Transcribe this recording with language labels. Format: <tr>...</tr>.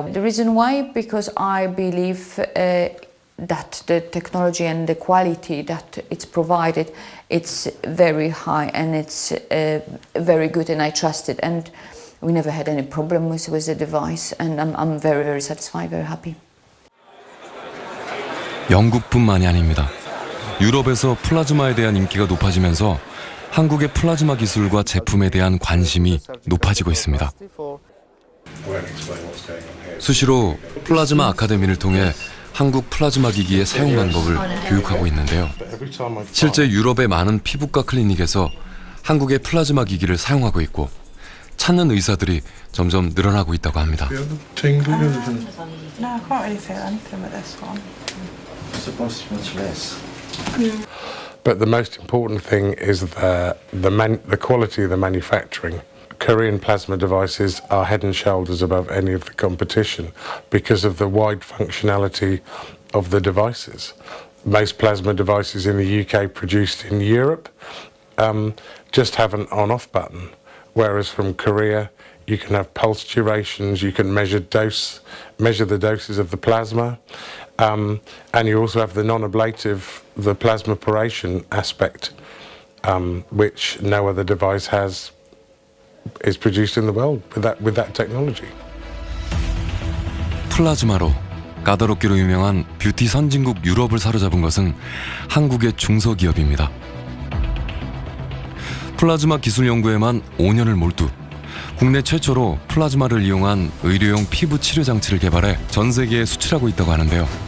<en>The reason why, because I believe that the technology and the quality that it's provided, it's very high and it's very good, and I trust it. And we never had any problem with the device, and I'm very, very satisfied, very happy.</en> <ko>영국뿐만이 아닙니다. 유럽에서 플라즈마에 대한 인기가 높아지면서 한국의 플라즈마 기술과 제품에 대한 관심이 높아지고 있습니다. 수시로 플라즈마 아카데미를 통해 한국 플라즈마 기기의 사용 방법을 교육하고 있는데요. 실제 유럽의 많은 피부과 클리닉에서 한국의 플라즈마 기기를 사용하고 있고 찾는 의사들이 점점 늘어나고 있다고 합니다.</ko> <en>No, I can't really say anything with this one. It's supposed to be much less. But the most important thing is the quality of the manufacturing. Korean plasma devices are head and shoulders above any of the competition because of the wide functionality of the devices. Most plasma devices in the UK produced in Europe just have an on-off button, whereas from Korea you can have pulse durations, you can measure the doses of the plasma, and you also have the non-ablative, the plasmaporation aspect, which no other device is produced in the world with that technology.</en> <ko>플라즈마로 까다롭기로 유명한 뷰티 선진국 유럽을 사로잡은 것은 한국의 중소기업입니다. 플라즈마 기술 연구에만 5년을 몰두 국내 최초로 플라즈마를 이용한 의료용 피부 치료 장치를 개발해 전 세계에 수출하고 있다고 하는데요.</ko>